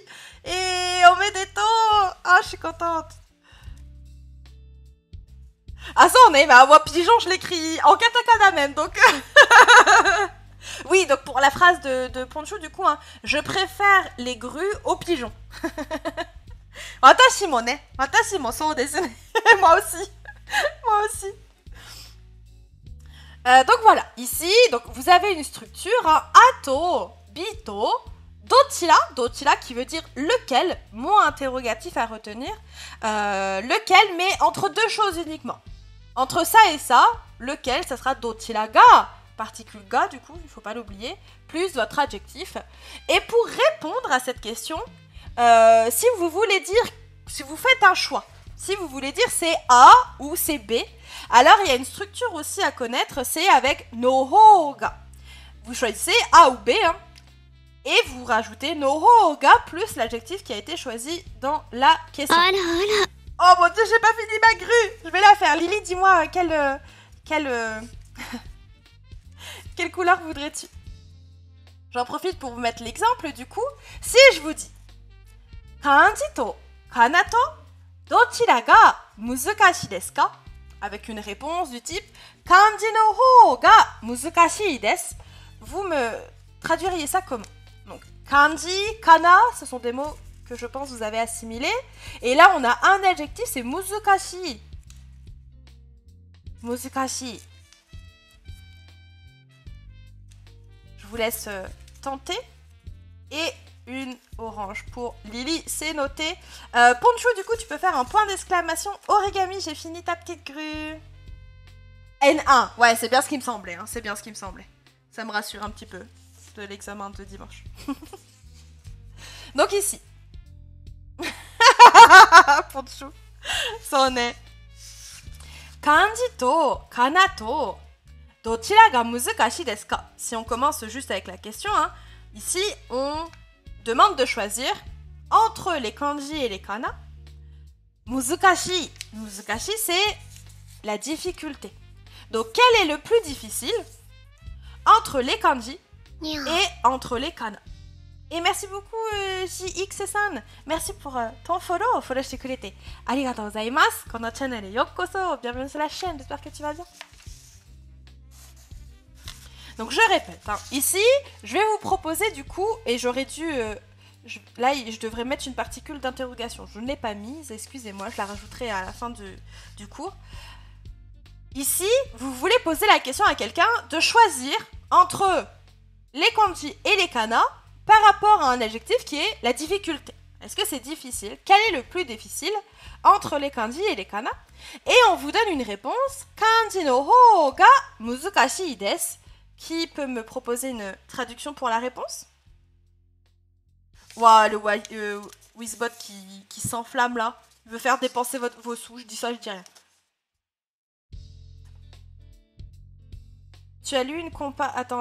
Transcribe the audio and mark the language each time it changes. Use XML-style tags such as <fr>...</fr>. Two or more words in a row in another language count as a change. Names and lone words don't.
<fr>Et on met des taux. Ah, je suis contente. Ah, ça, on est, mais moi, pigeon, je l'écris en katakana même, donc... Oui, donc pour la phrase de Poncho, du coup, je préfère les grues aux pigeons.</fr> <ja>私もね。私もそうですね.</ja> <fr>Moi aussi. Moi aussi. Donc voilà, ici, donc vous avez une structure, ato, bito, dochira qui veut dire lequel, mot interrogatif à retenir, lequel, mais entre deux choses uniquement. Entre ça et ça, lequel, ça sera</fr> <ja>どちらが,</ja> <fr>particule ga, du coup, il ne faut pas l'oublier, plus votre adjectif. Et pour répondre à cette question, si vous voulez dire, si vous faites un choix, si vous voulez dire c'est A ou c'est B, alors il y a une structure aussi à connaître, c'est avec</fr> <ja>の方が.</ja> <fr>Vous choisissez A ou B, et vous rajoutez</fr> <ja>の方が</ja> <fr>plus l'adjectif qui a été choisi dans la question. Oh mon dieu, j'ai pas fini ma grue. Je vais la faire. Lily, dis-moi quelle couleur voudrais-tu? J'en profite pour vous mettre l'exemple du coup. Si je vous dis</fr> <ja>漢字とかなとどちらが難しいですか?</ja> <fr>Avec une réponse du type</fr> <ja>漢字の方が難しいです.</ja> <fr>Vous me traduiriez ça comment? Donc kanji, kana, ce sont des mots que je pense vous avez assimilés. Et là, on a un adjectif, c'est muzukashi. Muzukashi. Je vous laisse tenter. Et une orange pour Lily, c'est noté. Ponchou, du coup, tu peux faire un point d'exclamation. Origami, j'ai fini ta petite grue. N1. Ouais, c'est bien ce qui me semblait. Hein. C'est bien ce qui me semblait. Ça me rassure un petit peu de l'examen de dimanche. Donc ici. Ponchou. Ça en est.</fr> <ja>漢字とかなとどちらが難しいですか?</ja> <fr>Si on commence juste avec la question, hein, ici on demande de choisir entre les kanji et les kana. Muzukashi. Muzukashi, c'est la difficulté. Donc quel est le plus difficile entre les kanji et entre les kana? Et merci beaucoup JX-san. Merci pour ton follow.</fr> <ja>フォローしてくれて. ありがとうございます。このチャンネルへようこそ.</ja> <fr>Bienvenue sur la chaîne. J'espère que tu vas bien. Donc je répète. Hein. Ici, je vais vous proposer du coup, et j'aurais dû... là, je devrais mettre une particule d'interrogation. Je ne l'ai pas mise. Excusez-moi, je la rajouterai à la fin du cours. Ici, vous voulez poser la question à quelqu'un de choisir entre les kanji et les kana par rapport à un adjectif qui est la difficulté. Est-ce que c'est difficile? Quel est le plus difficile entre les kanji et les kana? Et on vous donne une réponse.</fr> <ja>漢字の方が難しいです.</ja> <fr>Qui peut me proposer une traduction pour la réponse? Waouh, le Wizbot qui s'enflamme là. Il veut faire dépenser vos sous. Je dis ça, je dis rien. Tu as lu une compa... Attends.</fr>